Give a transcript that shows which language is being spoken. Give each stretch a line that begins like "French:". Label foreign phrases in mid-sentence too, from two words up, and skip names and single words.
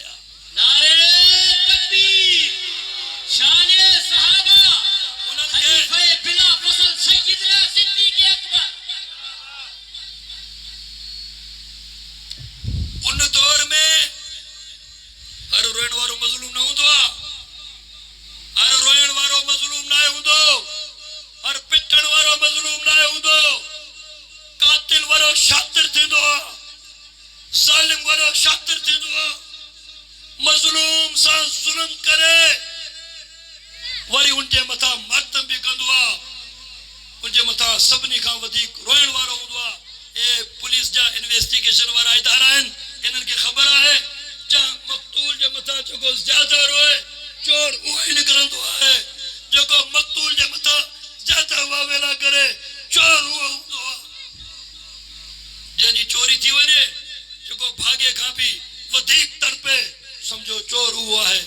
Urdu: نعرے تکبیر، شان صحابہ، خلیفہ بلا فصل سیدنا صدیق اکبر.
Sindhi: ان دور میں ہر روئن وارو مظلوم نہ ہوندو، ہر روئن وارو مظلوم نہ ہوندو، ہر پٹن وارو مظلوم نہ ہوندو. قاتل وارو شاطر تھیندو، ظالم وارو شاطر تھیندو. مظلوم سان ظلم کرے وری ان کے متھا ماتم بھی کندو، ان کے متھا سبنی کھان ودیک روئن وارو ہوندو. اے پولیس جا انویسٹیگیشن وارا ادارہ ہیں، انہن کے خبر ہے جہاں مقتول جے متھا چکو زیادہ روئے چور اوہی نکرندو ہے، جو کو مقتول جے متھا زیادہ واویلا کرے چور اوہ ہوندو. جنہی چوری تھی ونے جو کو بھاگے کھان بھی ودیک تر پہ سمجھو چور ہوا ہے.